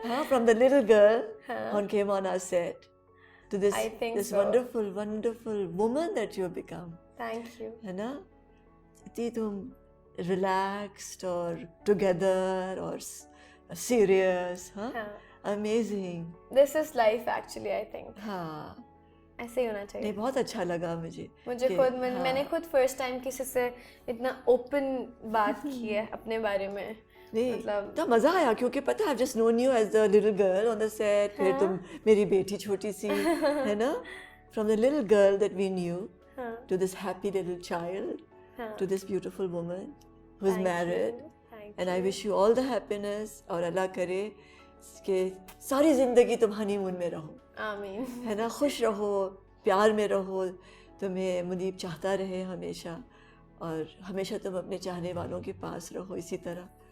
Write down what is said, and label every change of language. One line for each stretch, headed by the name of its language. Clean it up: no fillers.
English: From the little girl on came on our set to this wonderful woman that you have become. Thank you.
Hindi: है ना? इतनी तुम relaxed और together और serious, amazing.
English: This is life actually, I think.
Hindi: हाँ, ऐसे ही होना चाहिए। नहीं, बहुत अच्छा लगा मुझे मैंने खुद फर्स्ट टाइम किसी से इतना ओपन बात की है अपने बारे में। नहीं, तो मज़ा आया क्योंकि पता है,
English: I've just known you as the little girl on the set.
Hindi: फिर तुम मेरी बेटी छोटी सी, है ना?
English: From the little girl that we knew to this happy little child to this beautiful woman who is married. And I wish you all the happiness
Hindi: और अल्लाह करे कि सारी ज़िंदगी तुम हनीमून में रहो। आमीन। है ना? खुश रहो, प्यार में रहो, तुम्हें मुनीब चाहता रहे हमेशा, और हमेशा तुम अपने चाहने वालों के पास रहो इसी तरह।